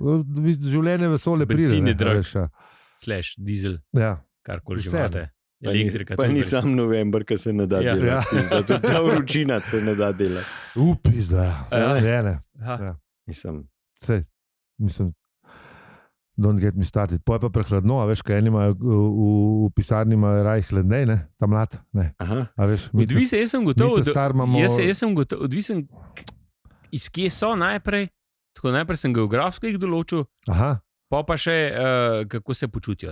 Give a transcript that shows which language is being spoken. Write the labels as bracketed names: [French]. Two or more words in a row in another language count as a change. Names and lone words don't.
[Slovenian] Življenje vesolje pride. Benzin je drag, / diesel, karkoli že imate. Elektrika. Pa ni sam november, ki se ne da delati. Tudi ta vročina se ne da delati. Pizda. Mislim, [English] don't get me started. [Slovenian] Poje pa prehladno, a veš, kaj eni imajo v pisarni imajo raj hladnej, ne? Ta mlad, ne. Odvisen, jaz sem gotov, odvisen iz kje so najprej, tako najprej sem geografsko jih določil, pa še kako se počutijo.